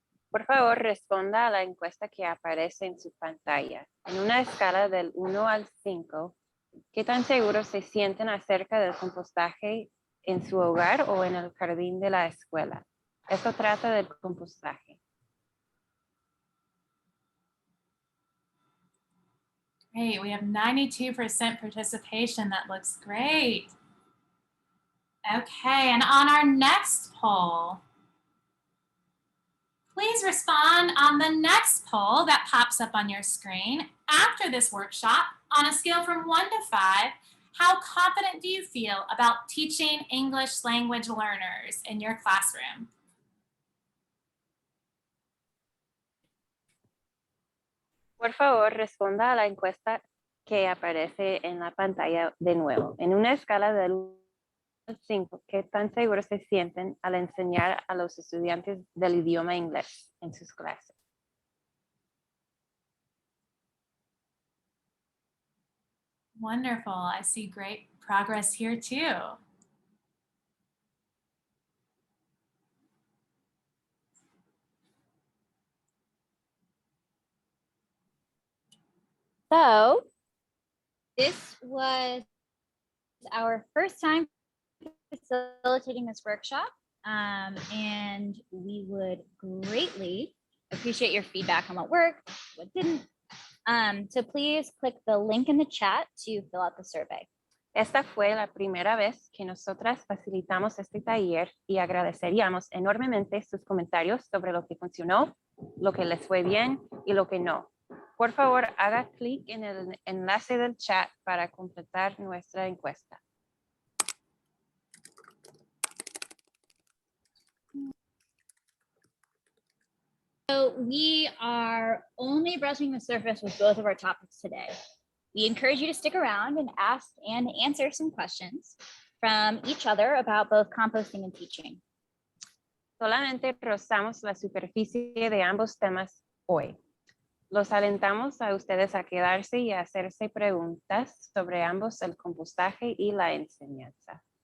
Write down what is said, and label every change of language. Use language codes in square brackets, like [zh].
[es] Por favor, responda a la encuesta que aparece en su pantalla. En una escala del 1 al 5, ¿qué tan seguros se sienten acerca del compostaje en su hogar o en el jardín de la escuela? Esto trata del compostaje. [en] Great, we have 92% participation. That looks great. Okay, and on our next poll, please respond on the next poll that pops up on your screen. After this workshop, on a scale from 1 to 5, How confident do you feel about teaching English language learners in your classroom? [es] Por favor, responda a la encuesta que aparece en la pantalla de nuevo. En una escala del 1 al 5, ¿qué tan seguros se sienten al enseñar a los estudiantes del idioma inglés en sus clases? [en] Wonderful. I see great progress here too. So this was our first time facilitating this workshop, and we would greatly appreciate your feedback on what worked, what didn't. So please click the link in the chat to fill out the survey. [es] Esta fue la primera vez que nosotras facilitamos este taller y agradeceríamos enormemente sus comentarios sobre lo que funcionó, lo que les fue bien y lo que no. Por favor, haga clic en el enlace del chat para completar nuestra encuesta. [en] So we are only brushing the surface with both of our topics today. We encourage you to stick around and ask and answer some questions from each other about both composting and teaching. [es] Solamente rozamos la superficie de ambos temas hoy. Los alentamos a ustedes a quedarse y a hacerse preguntas sobre ambos, el compostaje y la enseñanza.